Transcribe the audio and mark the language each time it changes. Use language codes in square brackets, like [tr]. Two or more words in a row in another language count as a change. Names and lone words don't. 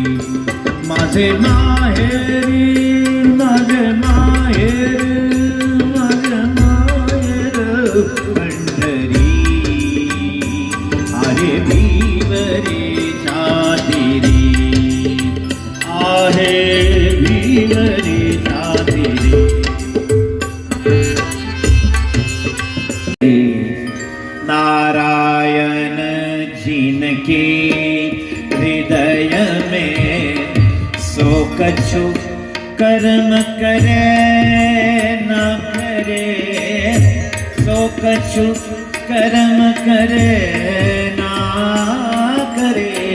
[mr] माझे माहेर पंढरी, आहे भीवरे चातिरी, आहे भीवरे चातिरी. [hi] नारायण जिनके हृदय में सो कछु कर्म करे न करे, सो कछु कर्म करे ना करे.